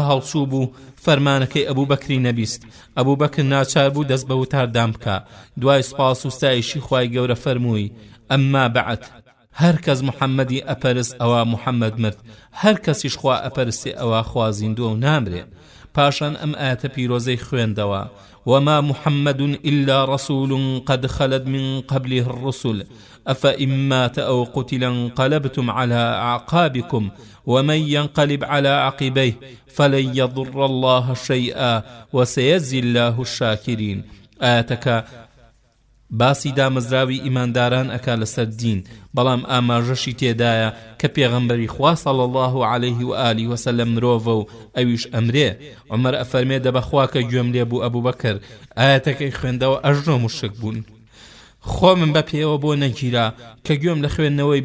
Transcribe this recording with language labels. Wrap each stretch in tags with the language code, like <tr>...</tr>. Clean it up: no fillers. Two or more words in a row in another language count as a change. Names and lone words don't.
<ckb>هەڵسوو بوو فەرمانەکەی ئەبوو بەکری نەبیست ئەبوو بەکر ناچار بوو دەست بە وتاردام بکە دوای سپاس و ستایشی خوای گەورە فەرمووی ئەمما بەعد هەر کەس محەممەدی ئەپەرست ئەوە محەممەد مرد هەر کەسیش خوا ئەپەرستی ئەوە خوا زیندووە و نامرێ پاشان ئەم ئاەتە پیرۆزەی خوێندەوە</ckb> <ar>وما محمد إلا رسول قد خلت من قبله الرسل أفإن مات أو قتل انقلبتم على أعقابكم ومن ينقلب على عقبيه فلن يضر الله شيئا وسيجزي الله الشاكرين</ar> <ckb>آتك باسی دامەزراوی ئیمانداران ئەکا لەسەر دین بەڵام ئاماژەشی تێدایە کە پێغەمبەری خوا</ckb> <ar>صلی الله عليه و آله وسلم</ar> <ckb>مرۆڤە و ئەویش ئەمرێ عومەر ئەفەرمێ دەبەخوا کە گوێم لێ بوو ئەبوو بەکر ئاەتەکەی خوێندەوە ئەژنۆ مشک بوون خۆ من بە پێوە بۆ نەگیرا کە گوێم لە خوێندنەوەی</ckb>